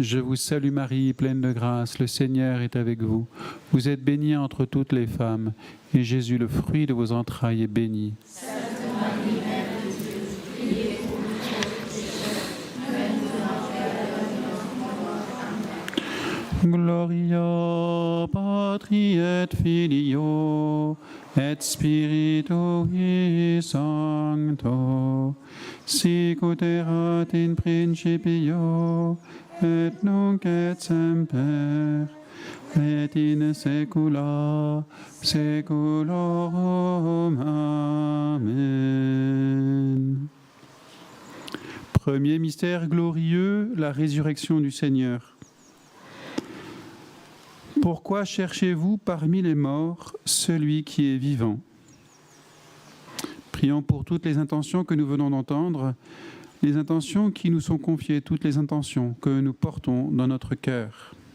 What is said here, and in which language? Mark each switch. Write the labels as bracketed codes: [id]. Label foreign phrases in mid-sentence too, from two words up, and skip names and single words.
[fr] Je vous salue Marie, pleine de grâce, le Seigneur est avec vous. Vous êtes bénie entre toutes les femmes, et Jésus, le fruit de vos entrailles, est béni. Sainte Marie, Mère de Dieu, priez pour nous pauvres pécheurs, maintenant et à l'heure de notre mort. Amen. [la] Gloria Patri et Filio et Spiritui Sancto, sic ut erat in principio et nunc et semper, et in saecula saeculorum. Amen. [fr] Premier mystère glorieux, la résurrection du Seigneur. Pourquoi cherchez-vous parmi les morts celui qui est vivant ? Prions pour toutes les intentions que nous venons d'entendre, les intentions qui nous sont confiées, toutes les intentions que nous portons dans notre cœur.